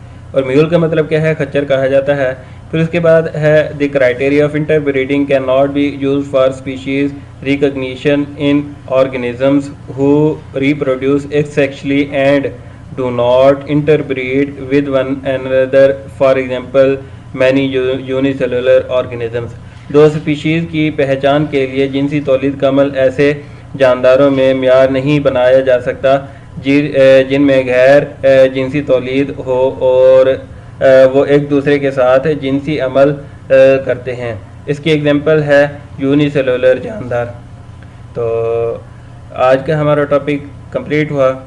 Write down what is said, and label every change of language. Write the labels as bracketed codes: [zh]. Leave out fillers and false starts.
[ur] اور میول کا مطلب کیا ہے, خچر کہا جاتا ہے. پھر اس کے بعد ہے [en] The criteria of interbreeding cannot be used for species recognition in organisms who reproduce asexually and do not interbreed with one another. For example, many unicellular organisms. [ur] Do species کی پہچان کے لیے جنسی تولید کا عمل ایسے جانداروں میں معیار نہیں بنایا جا سکتا جن میں غیر جنسی تولید ہو اور وہ ایک دوسرے کے ساتھ جنسی عمل کرتے ہیں. اس کی ایگزامپل ہے یونی سیلولر جاندار. تو آج کا ہمارا ٹاپک کمپلیٹ ہوا.